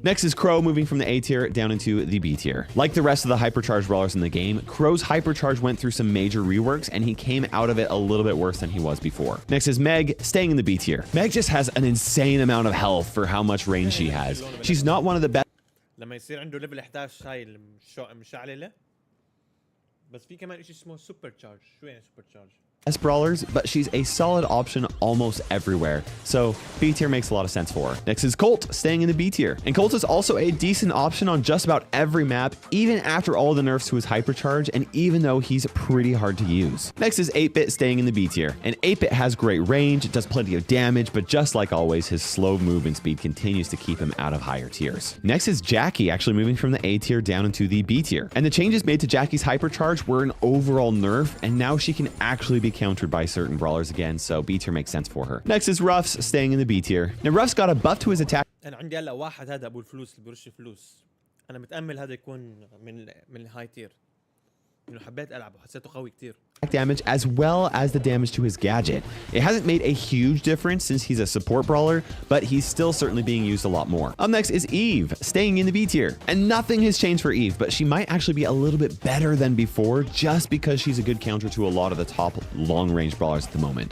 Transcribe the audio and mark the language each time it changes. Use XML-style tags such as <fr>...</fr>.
<en>Next is Crow, moving from the A tier down into the B tier. Like the rest of the hypercharged brawlers in the game, Crow's hypercharge went through some major reworks, and he came out of it a little bit worse than he was before. Next is Meg, staying in the B tier. Meg just has an insane amount of health for how much range she has. She's not one of the best</en> <ar>لما يصير عنده ليفل 11 هاي المشعلله بس في كمان شيء اسمه سوبر تشارج. شو يعني سوبر تشارج؟</ar> <en>brawlers, but she's a solid option almost everywhere. So B tier makes a lot of sense for her. Next is Colt, staying in the B tier. And Colt is also a decent option on just about every map, even after all the nerfs to his hypercharge, and even though he's pretty hard to use. Next is 8-Bit, staying in the B tier. And 8-Bit has great range, it does plenty of damage, but just like always, his slow movement speed continues to keep him out of higher tiers. Next is Jackie, actually moving from the A tier down into the B tier. And the changes made to Jackie's hypercharge were an overall nerf, and now she can actually be countered by certain brawlers again, so B tier makes sense for her. Next is Ruffs, staying in the B tier. Now Ruffs got a buff to his attack.</en> <ar>انا عندي هلا واحد هذا ابو الفلوس اللي بيرش فلوس. انا متامل هذا يكون من الهاي تير. انه حبيت العبه حسيته قوي كتير.</ar> <en>Damage as well as the damage to his gadget. It hasn't made a huge difference since he's a support brawler, but he's still certainly being used a lot more. Up next is Eve, staying in the B tier. And nothing has changed for Eve, but she might actually be a little bit better than before just because she's a good counter to a lot of the top long-range brawlers at the moment.</en>